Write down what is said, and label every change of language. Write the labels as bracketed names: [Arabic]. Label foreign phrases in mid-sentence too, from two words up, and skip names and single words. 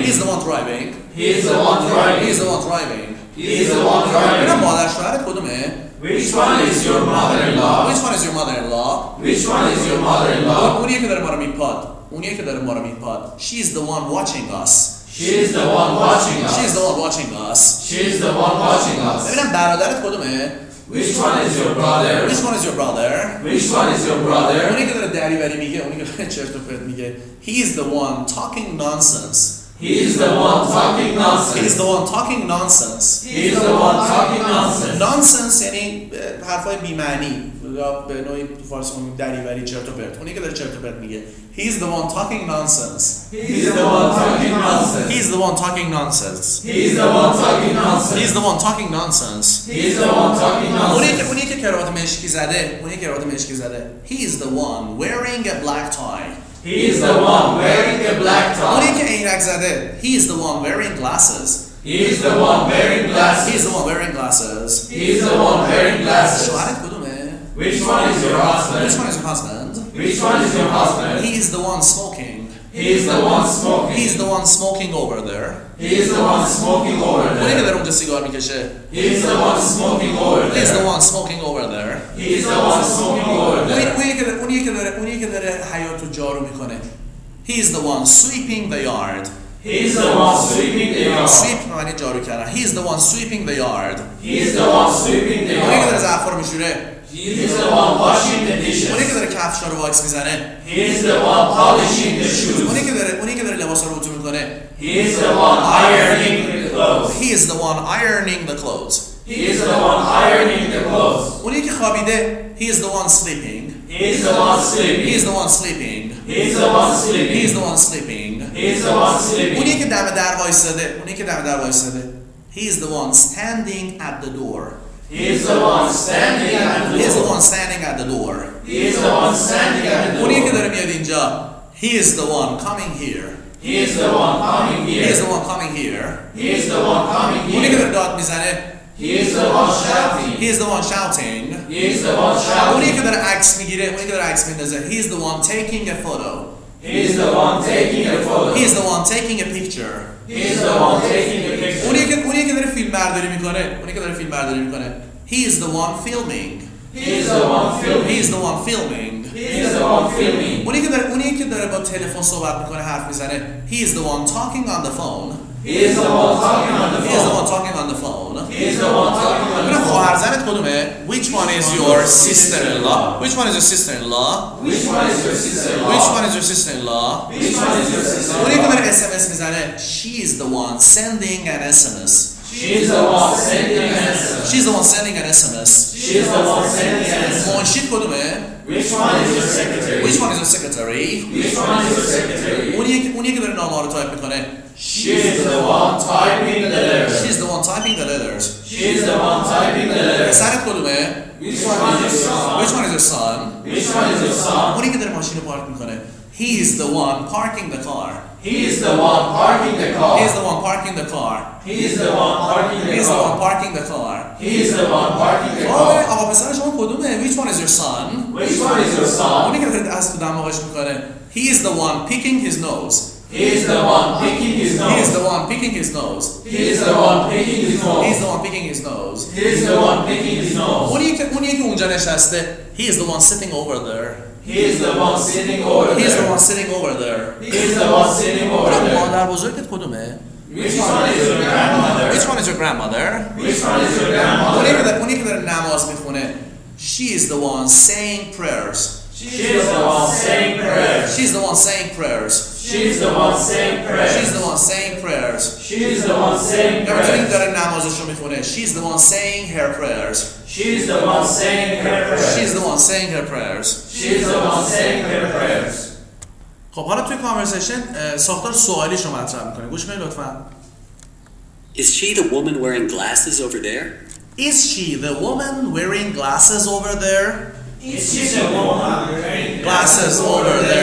[English] is the one driving. He is the one He driving. is the one driving. He is the one [Persian] اینا [English] driving. [Persian] مادر شوهرت کدومه؟ [English] Which one is your mother-in-law? Which one is your mother-in-law? Which one is your mother-in-law? [Persian] اونیه که داره ما رو میپاد. اونیه که داره ما رو میپاد. [English] She is the one watching us. She is the one watching She is us. the one watching us. She is the one watching us. [Persian] ببینم برادرت کدومه؟ [English] Which one is your brother? Which one is your brother؟ Which one is your brother? [Persian] اونی که داره دریوری میگه، اونی که داره چرت و پرت میگه. [English] He is the one talking nonsense. He is the one talking He is nonsense. the one talking nonsense. He is the one talking nonsense. [Persian] Nonsense یعنی حرفای بی معنی. یا به نوعی تو فارسی میگیم دریوری چرت و پرت. اونی که داره چرت و پرت میگه. [English] He is the one talking nonsense. He is the one talking nonsense. He is the one talking nonsense. He is the one talking He nonsense. is the one talking nonsense. He is the one talking nonsense. [Persian] اونی که کراوات مشکی زده. اونی که کراوات مشکی زده. [English] He is the one wearing a black tie. He is the one wearing a black [Persian] اونی [English] tie. [Persian] که عینک زده. [English] He is the one wearing glasses. He is the one wearing He is glasses. the one wearing glasses. He is the one wearing glasses. [Persian] شوهرت کدومه؟ [English] Which one is your Which husband? one is your husband? Which one is your husband? He is the one smoking. He is the one He smoking. is the one smoking over there. He is the one smoking over [Persian] اونی که [English] there. [Persian] داره اونجا سیگار میکشه. [English] He is the one smoking over He is the there. one smoking over there. He is the one smoking over there. [Persian] اونی که داره حیاطو جارو میکنه. [English] He is the one sweeping the yard. He is the one sweeping the yard. [Persian] Sweep معنی جارو کردن. [English] He is the one sweeping the yard. He is the one sweeping the [Persian] اونی که داره [English] yard. [Persian] ظرفا رو میشوره. [English] He is the one washing the [Persian] اونی که [English] dishes. [Persian] داره کفشا رو واکس میزنه. [English] He is the one polishing the shoes. [Persian] اونی که داره لباسا رو اتو میکنه. [English] He is the one ironing the clothes. He is the one ironing the clothes. He is the one ironing the clothes. [Persian] اونی که خوابیده. [English] He is the one sleeping. He is the one He sleeping. is the one sleeping. He is the one He is sleeping. the one sleeping. He is the one sleeping. [Persian] اونی که دم در وایساده. [English] He is the one standing at the door. He is the one standing at the He is the door. one standing at the door. He is the one standing at the [Persian] اونی که [English] door. [Persian] داره میاد اینجا. [English] He is the one coming here. He is the one coming He is here. the one coming here. He is the one coming [Persian] اونی که [English] here. [Persian] داره داد میزنه. [English] He is the one shouting. He is the one shouting. He is the one [Persian] اونی که [English] shouting. [Persian] داره عکس میگیره. اونی که داره عکس میندازه. [English] He is the one taking a photo. He is the one taking a photo. He is the one taking a picture. He is the one taking a picture. [Persian] اونی که داره فیلم برداری میکنه. [English] He is the one filming. He is the one He filming. is the one filming. He is the one filming. [Persian] اونی که داره با تلفن صحبت میکنه حرف میزنه. [English] He is the one talking on the phone. He is the one talking on the He is the one phone. talking on the phone. He is the one talking on the [Persian] ببینم [English] phone. [Persian] خواهرزنت کدومه؟ [English] Which one is your sister-in-law? Which one is your sister-in-law? Which one is your sister-in-law? Which one is your sister-in-law? Which one is your [Persian] اونی که [English] sister-in-law? [Persian] داره SMS میزنه. [English] She is the one sending an SMS. She is the one sending an SMS. She is the one sending an SMS. She is the one sending an SMS. [Persian] منشید کدومه؟ [English] Which one is your secretary? Which one is your secretary? Which one is your secretary? [Persian] اونی که داره نامه‌ها رو تایپ میکنه. [English] She is the one typing the She letters. is the one typing the letters. She is the one typing the letters. [Persian] پسرت کدومه؟ [English] Which one is your son? Which one is your son? Which one is your son? [Persian] اونی که داره ماشین رو پارک میکنه. [English] He is the one parking the car. He is the one parking the He car. is the one parking the car. He is the one parking He the is the one car. parking the car. He is the one parking the [Persian] آقا [English] car. [Persian] آقا پسر شما کدومه؟ [English] Which one is your son? Which one is your son? [Persian] اونی که داره دست تو دماغش میکنه. [English] He is the one picking his nose. He is the one picking his He is nose. the one picking his nose. He is the one picking his He is nose. the one picking his nose. He is the one picking his nose. [Persian] اونی که اونجا نشسته. [English] He is the one sitting over there. He is the one sitting over He is the there. one sitting over there. He is the one sitting over there. [Persian] مادر بزرگت کدومه؟ [English] Which one is your grandmother? Which one is your grandmother? Which one is your grandmother? [Persian] اونی که داره نماز میخونه. [English] She is the one saying prayers. She is the one saying prayers. She is the one saying prayers. She She's the one saying prayers. She's the one saying prayers. She's the one saying [Persian] یا بتونیم [English] prayers. [Persian] داره نمازش رو میخونه. [English] She's the one saying her prayers. She's the one saying her prayers. She's the one saying her prayers. She's the one saying her prayers. [Persian] خب حالا توی کانورسیشن ساختار سوالیش رو مطرح میکنه. گوش کنید لطفاً. [English] Is she the woman wearing glasses over there? Is she the woman wearing glasses over there? Is she the woman wearing Glasses over there.